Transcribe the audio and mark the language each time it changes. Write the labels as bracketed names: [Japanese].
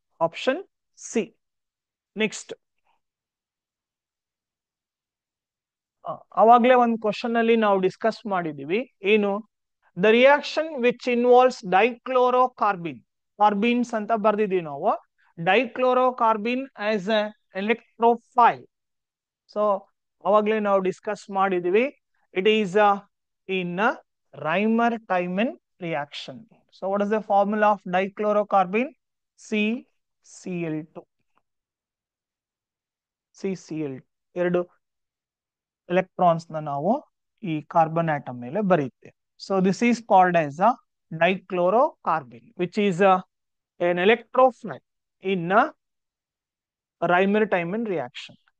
[Kannada] Option C. Next ಅವಾಗ್ಲೇ ಒಂದು question ಅಲ್ಲಿ ನಾವು ಡಿಸ್ಕಸ್ ಮಾಡಿದೀವಿ, ಏನು, [English] the reaction which involves dichlorocarbene, [Kannada] ಕಾರ್ಬಿನ್ಸ್ ಅಂತ ಬರ್ದಿದೀವಿ ನಾವು, [English] Dichlorocarbene as a electrophile. [Kannada] ಸೊ ಅವಾಗ್ಲೇ ನಾವು ಡಿಸ್ಕಸ್ ಮಾಡಿದೀವಿ, [English] It is in Reimer-Tiemann reaction. So what is the formula of dichlorocarbon? CCl2. [Kannada] CCl2 ಎರಡು ಎಲೆಕ್ಟ್ರಾನ್ಸ್ ನಾವು ಈ ಕಾರ್ಬನ್ ಆಟಮ್ ಮೇಲೆ ಬರೆಯುತ್ತೇವೆ. [English] So this is called as a dichlorocarbon, which is an electrophile in Reimer-Tiemann reaction.